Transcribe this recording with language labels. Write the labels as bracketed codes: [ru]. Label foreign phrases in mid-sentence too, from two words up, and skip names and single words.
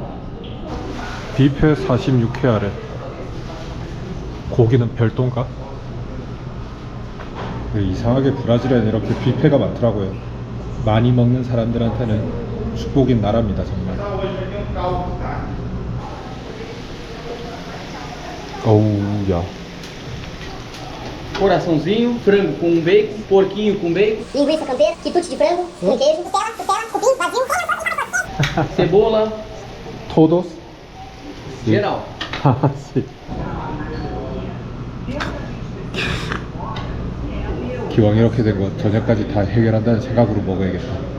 [ko] 뷔페 46회아래. 고기는 별도인가? 이상하게 브라질에는 이렇게 뷔페가 많더라고요. 많이 먹는 사람들한테는 축복인 나라입니다, 정말. 어우, 야. [pt] Coraçãozinho, frango com bacon, porquinho com bacon, linguiça campeira, quitute de frango, com queijo, costela, cupim, vazio, cebola, 토도스? geral. [ko] 아, 씨. 기왕 이렇게 된 거 저녁까지 다 해결한다는 생각으로 먹어야겠다.